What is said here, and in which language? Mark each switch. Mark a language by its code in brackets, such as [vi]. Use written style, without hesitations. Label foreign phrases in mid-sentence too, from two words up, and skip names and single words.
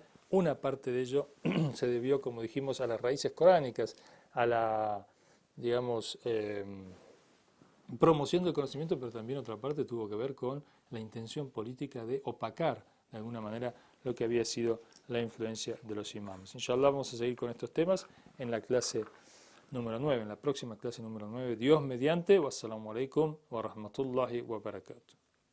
[es] Una parte de ello se debió, como dijimos, a las raíces coránicas, a la, digamos, promoción del conocimiento, pero también otra parte tuvo que ver con la intención política de opacar de alguna manera lo que había sido la influencia de los imams. Inshallah vamos a seguir con estos temas en la clase número 9, en la próxima clase número 9, Dios mediante. [ar] والسلام عليكم ورحمة الله وبركاته.